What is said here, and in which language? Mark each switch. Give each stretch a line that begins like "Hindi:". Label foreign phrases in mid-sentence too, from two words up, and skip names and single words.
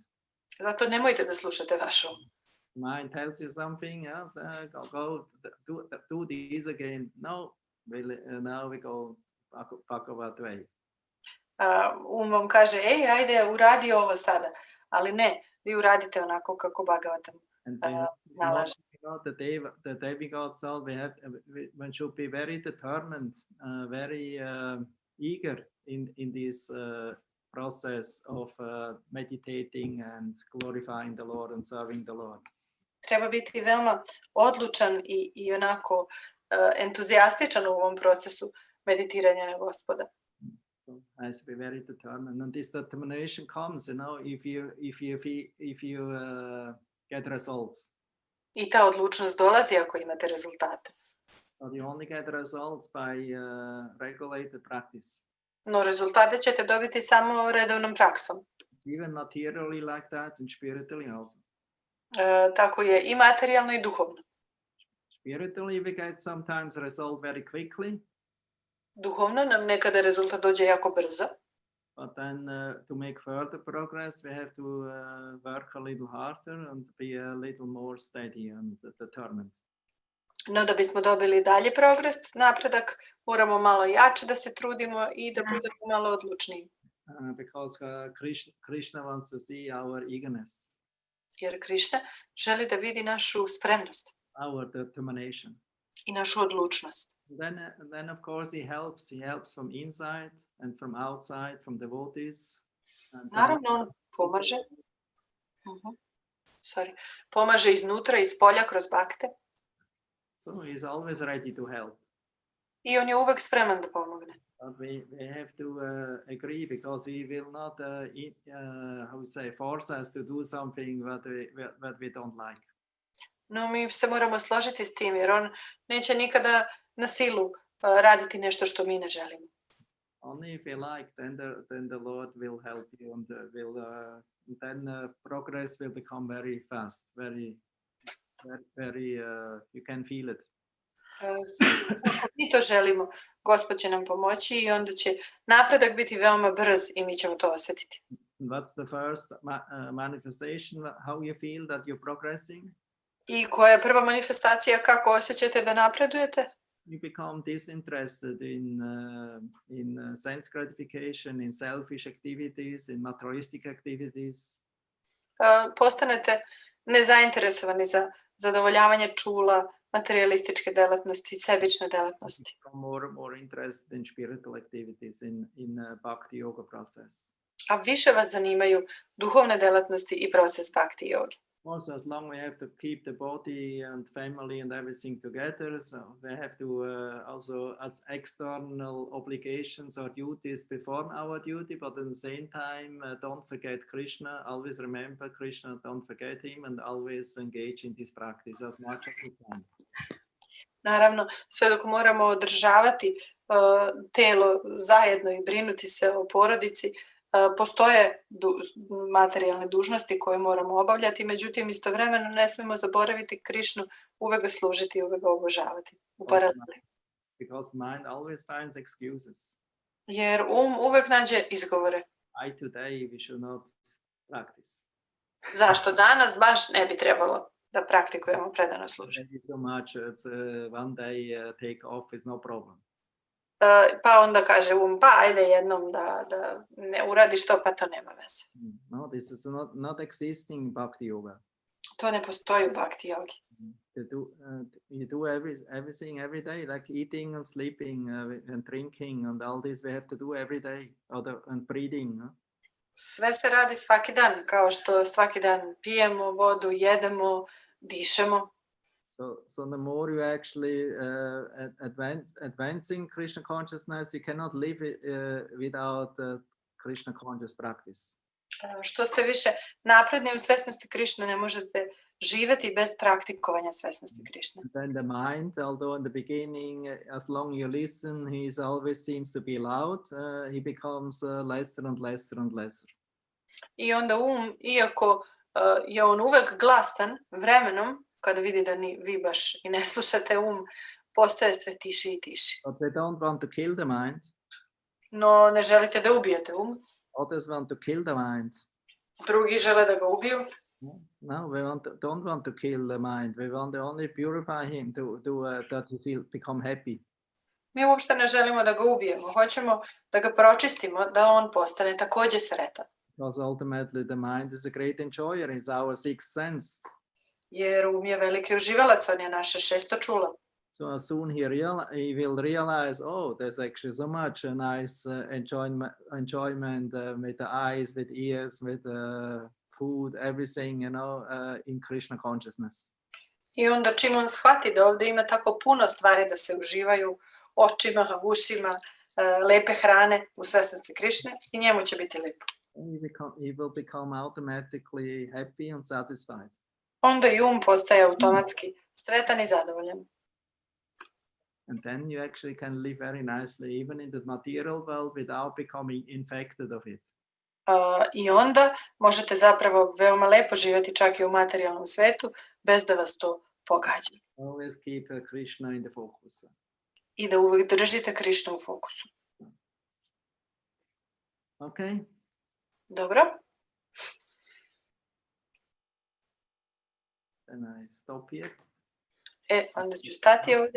Serbian: Zato nemojte da slušate vašu.
English: Mind tells you something, do this again. No, now we go back over the way.
Serbian: Vam kaže, ajde, uradi ovo sada. Ali ne, vi uradite onako kako Bhagavatam nalaže.
English: The demigods thought one should be very determined, very eager in this process of meditating and glorifying the Lord and serving the Lord.
Serbian: Treba biti veoma odlučan i onako entuzijastičan u ovom procesu meditiranja na Gospoda.
English: So has to be very determined, and this determination comes, if you get results.
Serbian: I ta odlučnost dolazi ako imate rezultate.
English: So you only get results by regulated practice.
Serbian: No rezultate ćete dobiti samo redovnom praksom.
English: It's even materially like that and spiritually also.
Serbian: Tako je i materijalno i duhovno.
English: Spiritually we get sometimes result very quickly.
Serbian: Duhovno nam nekada rezultat dođe jako brzo.
English: But then to make further progress, we have to work a little harder and be a little more steady and determined.
Serbian: No da bismo dobili dalje progres, napredak, moramo malo jače da se trudimo i da budemo malo odlučniji.
English: Because Krishna wants to see our eagerness.
Serbian: Jer Krishna želi da vidi našu spremnost.
English: Our determination.
Serbian: I našu odlučnost.
English: Then of course he helps from inside and from outside, from devotees.
Serbian: Naravno on pomaže. Pomaže iznutra i spolja kroz bakte.
English: So he is always ready to help.
Serbian: I on je uvek spreman da pomogne.
English: But we have to agree, because he will not force us to do something that we don't like.
Serbian: No mi se moramo složiti s tim, jer on neće nikada na silu raditi nešto što mi ne želimo.
English: Only if you like, then the Lord will help you, and then progress will become very fast, very you can feel it.
Serbian: Ako mi to želimo, Gospod će nam pomoći i onda će napredak biti veoma brz i mi ćemo to osjetiti.
English: What's the first manifestation? How you feel that you're progressing?
Serbian: I koja je prva manifestacija kako osjećate da napredujete?
English: You become disinterested in sense gratification, in selfish activities, in materialistic activities.
Serbian: Postanete nezainteresovani za zadovoljavanje čula, materialističke delatnosti, sebične delatnosti.
English: Become more interested in spiritual activities, in bhakti yoga process.
Serbian: A više vas zanimaju duhovne delatnosti i proces bhakti yoga.
English: Also, as long we have to keep the body and family and everything together, so we have to also, as external obligations or duties, perform our duty, but at the same time, don't forget Krishna, always remember Krishna, don't forget him, and always engage in this practice as much as we can.
Serbian: Naravno, sve dok moramo održavati telo zajedno i brinuti se o porodici, postoje materijalne dužnosti koje moramo obavljati, međutim istovremeno ne smijemo zaboraviti Krišnu, uvek ga služiti i uvek ga obožavati u paraleli.
English: Because mind always finds excuses.
Serbian: Jer uvek nađe izgovore.
English: Why today we should not practice?
Serbian: Zašto danas baš ne bi trebalo da praktikujemo predano služenje?
English: So much, it's one day take off is no problem.
Serbian: Pa onda kaže pa ajde jednom da ne uradiš to, pa to nema veze.
English: No, this is not existing bhakti yoga.
Serbian: To ne postoji u bhakti yogi.
English: You do everything every day, like eating and sleeping and drinking and all this we have to do every day, and breathing. No?
Serbian: Sve se radi svaki dan, kao što svaki dan pijemo vodu, jedemo, dišemo.
English: So the more you actually advancing Krishna consciousness, you cannot live without Krishna conscious practice.
Serbian: Što ste više napredni u svesnosti Krišne, ne možete živjeti bez praktikovanja svesnosti Krišne.
English: Then the mind, although in the beginning, as long you listen, he always seems to be loud, he becomes lesser and lesser and lesser.
Serbian: I onda iako je on uvek glasan, vremenom, kada vidi da vi baš i ne slušate, postaje sve tiši i tiši.
English: But they don't want to kill the mind.
Serbian: No ne želite da ubijete
English: Others want to kill the mind.
Serbian: Drugi žele da ga ubiju.
English: No, we don't want to kill the mind. We want to only purify him that he become happy.
Serbian: Mi uopšte ne želimo da ga ubijemo. Hoćemo da ga pročistimo, da on postane takođe sretan.
English: Because ultimately the mind is a great enjoyer. It's our sixth sense.
Serbian: Jer je veliki uživalac, on je naše šesto čulo.
English: So as soon he will realize, oh, there's actually so much nice enjoyment with the eyes, with ears, with food, everything, in Krishna consciousness.
Serbian: I onda čim on shvati da ovdje ima tako puno stvari da se uživaju očima, ušima, lepe hrane u svesnosti Krišne, i njemu će biti lepo.
English: He will become automatically happy and satisfied.
Serbian: Onda i postaje automatski sretan i zadovoljan.
English: And then you actually can live very nicely, even in the material world, without becoming infected of it.
Serbian: I onda možete zapravo veoma lepo živjeti čak i u materijalnom svetu, bez da vas to pogađa.
English: Always keep Krishna in the focus.
Serbian: I da uvijek držite Krišnu u fokusu.
English: Okay.
Serbian: Dobro.
English: Then I stop here.
Serbian: Onda ću stati ovdje.